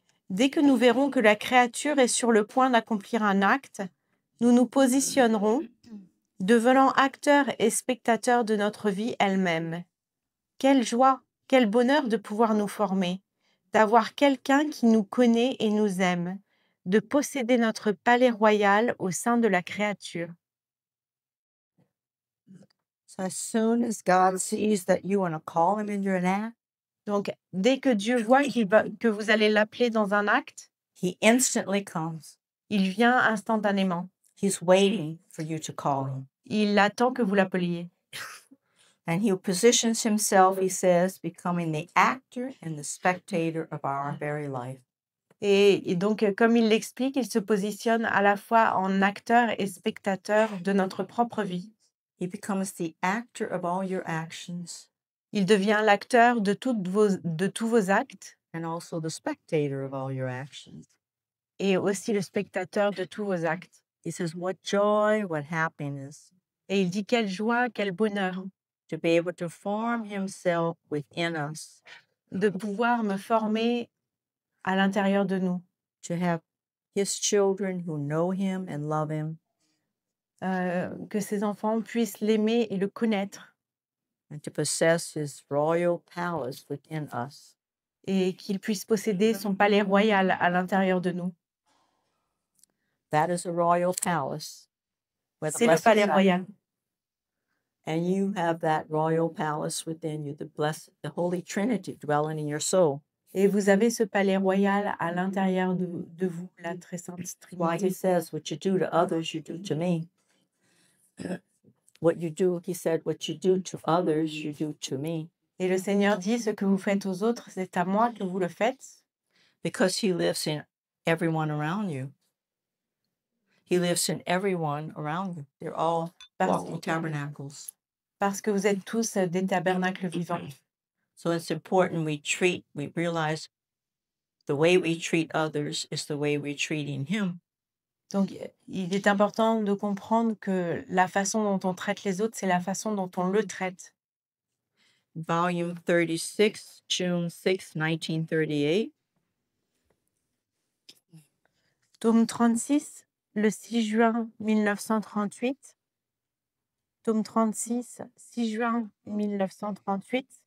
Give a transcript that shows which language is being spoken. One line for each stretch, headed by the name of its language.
French: Dès que nous verrons que la créature est sur le point d'accomplir un acte, nous nous positionnerons, devenant acteurs et spectateurs de notre vie elle-même. Quelle joie, quel bonheur de pouvoir nous former, d'avoir quelqu'un qui nous connaît et nous aime, de posséder notre palais royal au sein de la créature.
English: So as soon as God sees that you want to call him in your act,
French: Donc, dès que Dieu voit que vous allez l'appeler dans un acte,
English: he instantly comes.
French: il vient instantanément.
English: He's waiting for you to call him.
French: Il attend que vous l'appeliez.
English: And he positions himself, he says, becoming the actor and the spectator of our very life.
French: Et donc, comme il l'explique, il se positionne à la fois en acteur et spectateur de notre propre vie.
English: He becomes the actor of all your actions
French: Il devient l'acteur de tous vos actes
English: and also the spectator of all your actions.
French: et aussi le spectateur de tous vos actes.
English: He says, what joy, what happiness
French: Et il dit quelle joie, quel bonheur
English: to be able to form himself within us,
French: de pouvoir me former à l'intérieur de nous,
English: to have his children who know him and love him,
French: que ces enfants puissent l'aimer et le connaître
English: and to possess his royal palace within us.
French: et qu'ils puissent posséder son palais royal à l'intérieur de nous.
English: That is a royal palace. where the
French: C'est le
English: blessed
French: palais
English: God-
French: royal.
English: And you have that royal palace within you, the Holy Trinity dwelling in your soul.
French: Et vous avez ce palais royal à l'intérieur de vous, la très sainte
English: Why he
French: Trinité.
English: says, what you do to others, you do to me. What you do, he said, what you do to others, you do to me.
French: Et le Seigneur dit, ce que vous faites aux autres, c'est à moi que vous le faites,
English: Because he lives in everyone around you. He lives in everyone around you. They're all walking tabernacles.
French: parce que vous êtes tous des tabernacles vivants.
English: So it's important we realize the way we treat others is the way we're treating him.
French: Donc, il est important de comprendre que la façon dont on traite les autres, c'est la façon dont on le traite.
English: Volume 36, June 6, 1938.
French: Tome 36, le 6 juin 1938. Tome 36, 6 juin 1938.